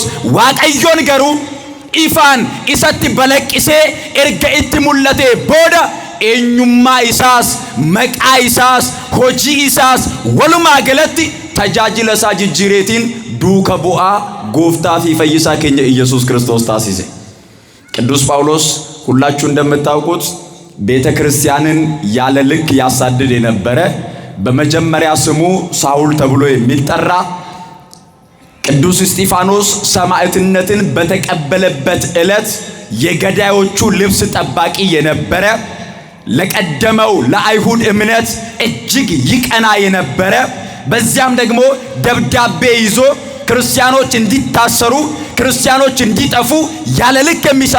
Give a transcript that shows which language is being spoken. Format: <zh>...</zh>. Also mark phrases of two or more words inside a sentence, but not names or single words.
<om>Waaqayyoon garuu ifaan isatti balaqqisee erga itti mul'ate booda eenyummaa isaas, maqaa isaas, hojii isaas walumaa galatti tajaajila isaa jijjiireetiin duuka bu'aa gooftaa fi fayyisaa keenya Iyyasuus Kiristoos taasise.</om> <am>ቅዱስ ጳውሎስ ሁላችሁ እንደምታውቁት ቤተ ክርስቲያንን ያለ ልክ ያሳድድ የነበረ በመጀመሪያ ስሙ ሳውል ተብሎ የሚጠራ ቅዱስ እስጢፋኖስ ሰማዕትነትን በተቀበለበት ዕለት የገዳዮቹ ልብስ ጠባቂ የነበረ ለቀደመው ለአይሁድ እምነት እጅግ ይቀና የነበረ በዚያም ደግሞ ደብዳቤ ይዞ ክርስቲያኖች እንዲታሰሩ ክርስቲያኖች እንዲጠፉ ያለ ልክ የሚሰራ</am>